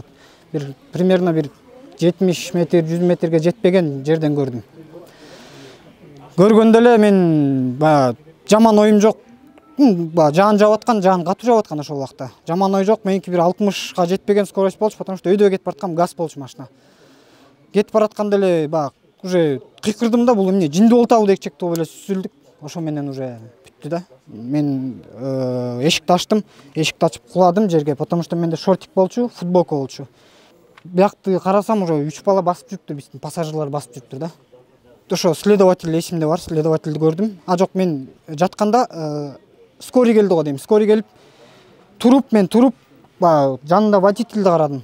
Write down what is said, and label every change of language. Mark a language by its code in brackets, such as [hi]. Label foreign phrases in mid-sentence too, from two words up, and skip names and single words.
[ky] Примерно 70 метр, 100 метрге жетпеген жерден көрдүм. Көргөндө эле мен баягы жаман оюм жок. Жаан жаап аткан, жаан катуу жаап аткан ошол убакта. Жаман ой жок, меники бир 60га жетпеген скорость болчу, [ru] потому что [ky] өйдө кетип бараткам, газ болчу машина. Кетип баратканда эле баягы уже кыйкырдым да, бул эмне жинди болтабы деп чекти эле сүзүлдүк. Ошо менен уже бүттү да. Мен эшикти ачтым, эшикти ачып куладым жерге, [ru] потому что [ky] менде шортик болчу, футболка болчу. Биякты карасам уже 3 бала басып жүрүптүр, биздин пассажирлар басып жүрүптүр да. Ошо следователь эсимде бар, следовательди көрдүм. Жок, мен жатканда скорый келди го дейм. Скорый келип мен туруп, жанында водительди карадым.